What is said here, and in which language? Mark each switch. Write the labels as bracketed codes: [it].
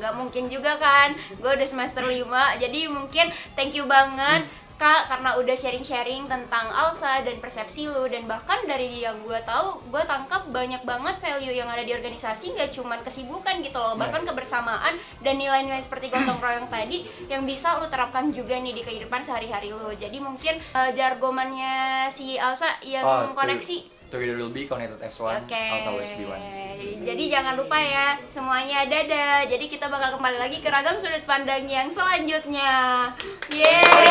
[id] Gak mungkin juga kan, gue udah semester 5, jadi mungkin [en] thank you [id] banget Kak, karena udah sharing-sharing tentang ALSA dan persepsi lu, dan bahkan dari yang gue tahu, gue tangkap banyak banget value yang ada di organisasi, gak cuman kesibukan gitu loh, bahkan kebersamaan dan nilai-nilai seperti gotong royong tadi yang bisa lu terapkan juga nih di kehidupan sehari-hari lu. Jadi mungkin jargomannya si ALSA yang koneksi [en] Together will be connected as one, ALSA always be one. [id] Jadi jangan lupa ya, semuanya dadah. Jadi kita bakal kembali lagi ke ragam sudut pandang yang selanjutnya. Yeay!